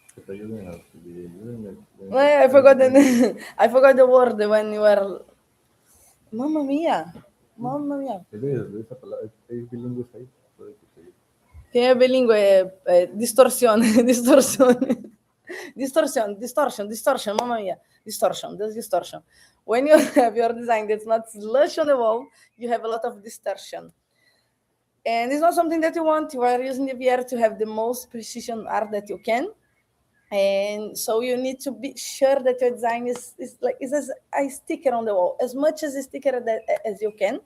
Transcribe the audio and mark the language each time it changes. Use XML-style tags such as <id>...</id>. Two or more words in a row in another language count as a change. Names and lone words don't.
<en>I forgot the I forgot the word when you were.</en> <it>Mamma mia, mamma mia.</it> <es>Esa palabra, hay bilingües ahí.</es> <it>Che è bilingue, distorsione, distorsione. Distortion, mamma mia.</it> <en>Distortion, that's distortion. When you have your design that's not slush on the wall, you have a lot of distortion. And it's not something that you want. You are using the VR to have the most precision art that you can. And so you need to be sure that your design is as a sticker on the wall, as much as a sticker as you can.</en>